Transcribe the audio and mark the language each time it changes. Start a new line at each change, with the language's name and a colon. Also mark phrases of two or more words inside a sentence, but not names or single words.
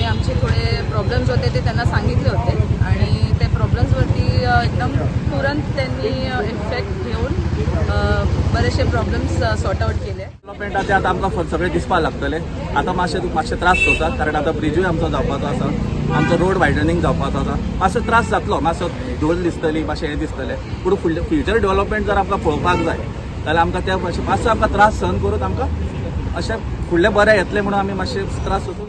Marathi: आमचे थोडे प्रॉब्लेम्स होते ते त्यांना सांगितले होते आणि ते प्रॉब्लेम्सवरती एकदम तुरंत त्यांनी इफेक्ट घेऊन बरेचसे प्रॉब्लेम्स
English: sort out
Marathi: केले.
Konkani: डेव्हलपमेंट आता आमकां सगळे दिसपाक लागतले. आता मातशे त्रास जातात कारण आता ब्रिजूय आमचो जावपाचो आसा, आमचो
English: road widening
Konkani: जावपाचो आसा. मातसो त्रास जातलो, मातसो धूळ दिसतली, मातशें हें दिसतलें. पूण
English: future development
Konkani: जर आमकां पळोवपाक जाय जाल्यार आमकां त्या मातसो आमकां त्रास सहन करून आमकां अशें फुडलें बरें येतलें म्हणून आमी मातशे त्रास सोसून.